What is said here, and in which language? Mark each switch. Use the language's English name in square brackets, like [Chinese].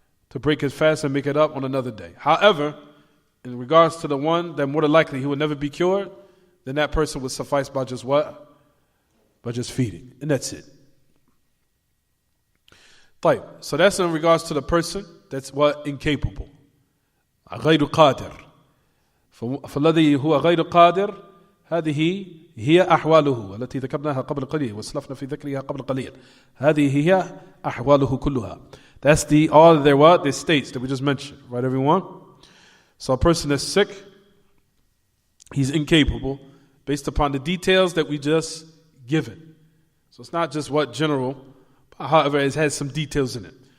[English] To break his fast and make it up on another day. However, in regards to the one that more than likely he will never be cured, then that person would suffice by just what? By just feeding. And that's it. So that's in regards to the person that's what? [Arabic] Incapable. غير قادر. فالذي هو غير قادر هذه هي أحواله التي ذكرناها قبل قليل واسلفنا في ذكرها قبل قليل. هذه هي أحواله كلها. [English] That's all their what? Their states that we just mentioned. Right, everyone? So a person that's sick, he's incapable based upon the details that we just given. So it's not just what general, but however, it has some details in it.